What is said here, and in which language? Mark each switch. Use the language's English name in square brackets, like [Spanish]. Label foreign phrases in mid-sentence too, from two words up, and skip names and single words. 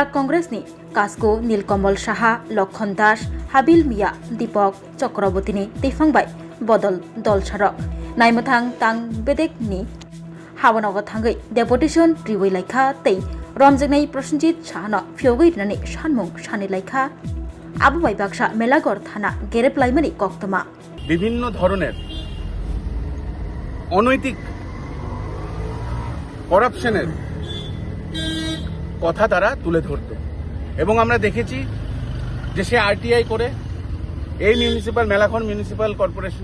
[Kok Borok] Congress ni Kasko Nilkamal Saha Lokhon Das Habil Mia Deepak Chakraborty ni teifangbai bodol dol sarok naimathang tang bedek ni Habonago thangai deputation riwi laikha tei romjaknai Prosenjit Sahano fiogoi rinani sanmung sani laikha abu bai baksa melagor thana gerep laimani koktoma [Bangla] বিভিন্ন ধরনের অনৈতিক করাপশনের কথা তারা তুলে ধরত এবং আমরা দেখেছি যে সে আরটিআই করে এই মেলাঘর মিউনিসিপ্যাল কর্পোরেশন